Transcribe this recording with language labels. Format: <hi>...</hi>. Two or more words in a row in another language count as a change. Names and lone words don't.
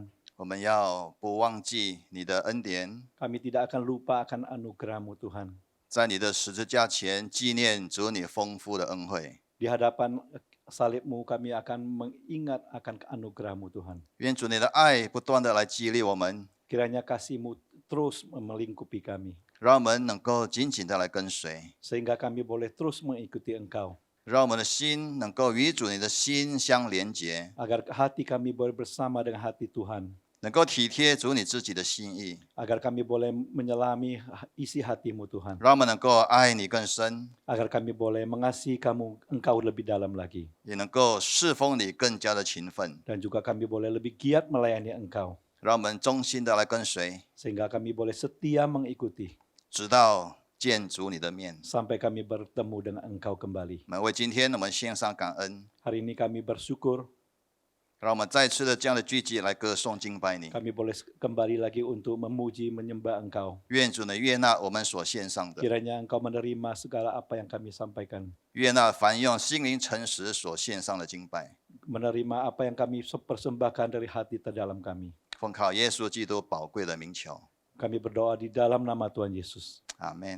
<zh>我们要不忘记你的恩典，</zh> <id>Kami tidak akan lupa akan anugerah-Mu Tuhan.</id> <zh>在你的十字架前纪念主你丰富的恩惠。</zh> <id>Di hadapan salib-Mu kami akan mengingat akan anugerah-Mu Tuhan.</id> <zh>愿主你的爱不断的来激励我们，</zh> <id>Kiranya kasih-Mu terus melingkupi kami,</id> <zh>让我们能够紧紧的来跟随，</zh> <id>sehingga kami boleh terus mengikuti Engkau,</id> <zh>让我们的心能够与主你的心相连结，</zh> <id>agar hati kami boleh bersama dengan hati Tuhan,</id> <zh>能够体贴主你自己的心意，</zh> <id>agar kami boleh menyelami isi hati-Mu Tuhan,</id> <zh>让我们能够爱你更深，</zh> <id>agar kami boleh mengasihi Engkau lebih dalam lagi,</id> <zh>也能够侍奉你更加的勤奋，</zh> <id>dan juga kami boleh lebih giat melayani Engkau,</id> <zh>让我们忠心的来跟随，</zh> <id>sehingga kami boleh setia mengikuti,</id> <zh>直到见主你的面。</zh> <id>sampai kami bertemu dengan Engkau kembali.</id> <zh>我们为今天我们献上感恩，</zh> <id>Hari ini kami bersyukur,</id> <zh>让我们再次的这样的聚集来歌颂敬拜你。</zh> <id>kami boleh kembali lagi untuk memuji menyembah Engkau.</id> <zh>愿主呢悦纳我们所献上的，</zh> <id>Kiranya Engkau menerima segala apa yang kami sampaikan,</id> <zh>悦纳凡用心灵诚实所献上的敬拜。</zh> <id>menerima apa yang kami persembahkan dari hati terdalam kami.</id> <zh>奉靠耶稣基督宝贵的名求，</zh> <id>Kami berdoa di dalam nama Tuhan Yesus.</id> <zh>阿门。</zh>